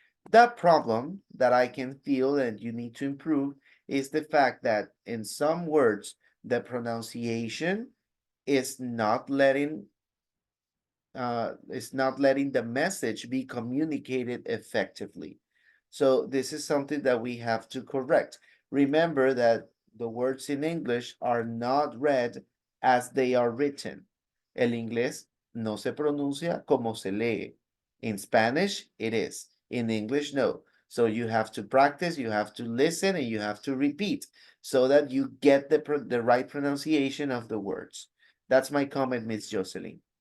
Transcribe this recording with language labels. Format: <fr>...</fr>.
<en>That problem that I can feel and you need to improve is the fact that in some words, the pronunciation is not letting the message be communicated effectively. So this is something that we have to correct. Remember that the words in English are not read as they are written.</en> <es>El inglés no se pronuncia como se lee.</es> <en>In Spanish, it is. In English, no. So you have to practice, you have to listen, and you have to repeat so that you get the right pronunciation of the words. That's my comment, Miss Jocelyn.</en>